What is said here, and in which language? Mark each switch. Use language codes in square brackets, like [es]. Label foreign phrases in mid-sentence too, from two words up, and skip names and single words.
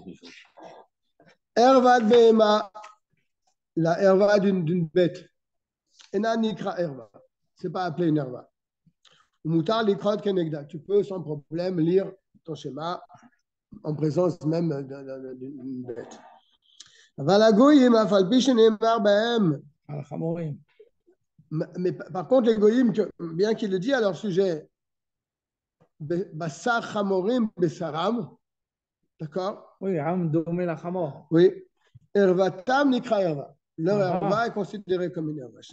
[fr] Herva de Behema, la herva d'une bête. [he] אינה נקראת ערוה. [fr] Ce n'est pas appelé une herva. [he] מותר לקרות כנגדה. [fr] Tu peux sans problème lire ton schéma en présence même d'une bête. [he] ולגויים אף על פי שנאמר בהם. [fr] Mais par contre, les goyim, bien qu'il le dit à leur sujet, [he] בשר חמורים בשרם, [fr] d'accord? [he] Oui, עם הדומה לחמור. [fr] Oui. [he] ערותם נקראת ערוה. [fr] Leur Erva est considérée comme une Erva.